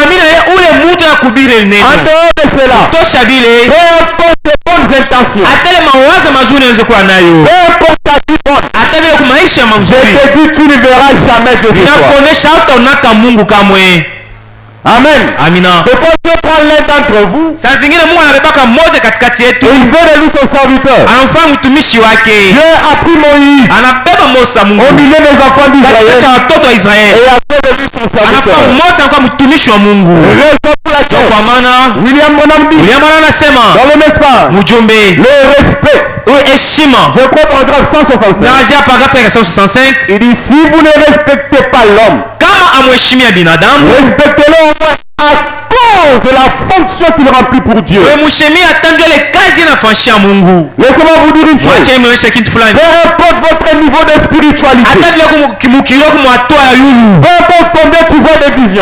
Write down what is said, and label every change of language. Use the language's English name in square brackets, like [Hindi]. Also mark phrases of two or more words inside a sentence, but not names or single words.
[French] En dehors de cela, peu importe tes bonnes intentions, peu importe ta vie bonne, je te dis, tu ne verras jamais Dieu ce soir. Amen. [Swahili] Amina. [French] Des fois Dieu prend l'un d'entre vous. [Swahili] Saa zingine Mungu anabeba mmoja katikati yetu. [French] Il veut de lui son serviteur. [Swahili] Anamfanya mtumishi wake. [French] Dieu a pris Moïse. [Swahili] Anabeba Musa Mungu. [French] Au milieu des enfants d'Israël. [Swahili] Katikati ya watoto wa Israeli. [French] Et a fait de lui son serviteur. [Swahili] Anafanya Musa kwa mtumishi wa Mungu. [French] Raison pour laquelle. [Swahili] Kwa maana [French] William Branham dit. [Swahili] William anasema. [French] Dans le message. [Swahili] Mjumbe. [French] Le respect. [Swahili] Heshima. [French] Je crois paragraphe 165. [Swahili] Naanzia paragraphe 165. [French] Il dit si vous ne respectez pas l'homme. [Swahili] Kama amheshimia binadamu. [French] Respectez-le au moins à cause de la fonction qu'il remplit pour Dieu. Laissez-moi vous dire une chose. Peu importe votre niveau de spiritualité. Peu importe combien tu vois des visions.